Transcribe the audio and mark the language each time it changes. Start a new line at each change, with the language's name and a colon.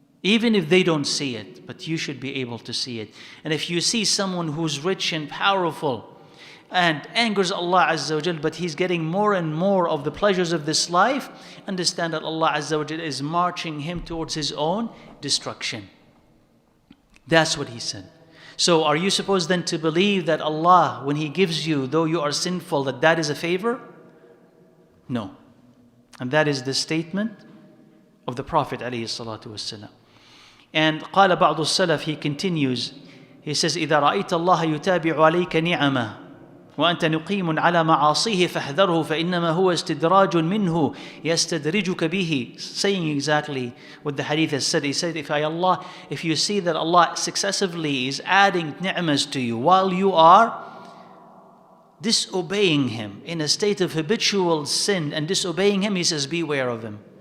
English: Even if they don't see it, but you should be able to see it. And if you see someone who's rich and powerful and angers Allah Azza wa Jal, but he's getting more and more of the pleasures of this life, understand that Allah Azza wa Jal is marching him towards his own destruction. That's what He said. So are you supposed then to believe that Allah, when He gives you, though you are sinful, that is a favor? No. And that is the statement of the Prophet ﷺ. And
Arabic: قال بعض السلف,
English: he continues, he says,
Arabic: إذا رأيت الله يتابع عليك نعمة وأنت نقيم على معاصيه فاحذره فإنما هو استدراج منه يستدرجك به.
English: Saying exactly what the hadith has said. He said, if you see that Allah successively is adding ni'mas to you while you are disobeying Him in a state of habitual sin and disobeying Him, He says, beware of Him.